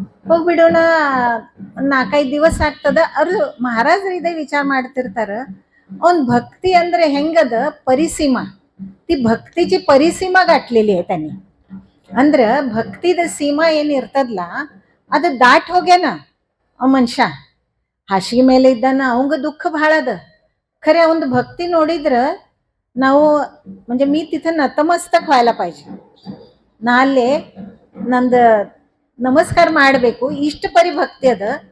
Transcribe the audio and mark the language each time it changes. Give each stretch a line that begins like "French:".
Kannada: ಹೋಗ್ಬಿಡೋಣ 4-5 ದಿವಸ ಆಗ್ತದ. ಅವ್ರು ಮಹಾರಾಜರು ಇದೇ ವಿಚಾರ ಮಾಡ್ತಿರ್ತಾರ, ಅವ್ನ भक्ती ಅಂದ್ರೆ ಹೆಂಗದ,
Marathi: परिसीमा, ती भक्तीची परिसीमा गाठलेली आहे त्यांनी.
Kannada: ಅಂದ್ರೆ ಭಕ್ತಿದ ಸೀಮಾ ಏನು ಇರ್ತದಲ್ಲ, ಅದು ದಾಟ್ ಹೋಗ್ಯಾನ ಆ ಮನುಷ್ಯ. ಹಾಸಿಗೆ ಮೇಲೆ ಇದ್ದಾನ, ಅವಂಗ ದುಃಖ ಭಾಳ ಅದ. ಖರೆ ಅವಂದು ಭಕ್ತಿ ನೋಡಿದ್ರ ನಾವು,
Marathi: म्हणजे मी तिथं नतमस्तक व्हायला पाहिजे,
Kannada: ನಾ ಅಲ್ಲೇ ನಂದು ನಮಸ್ಕಾರ ಮಾಡಬೇಕು, ಇಷ್ಟು ಪರಿ ಭಕ್ತಿ ಅದ.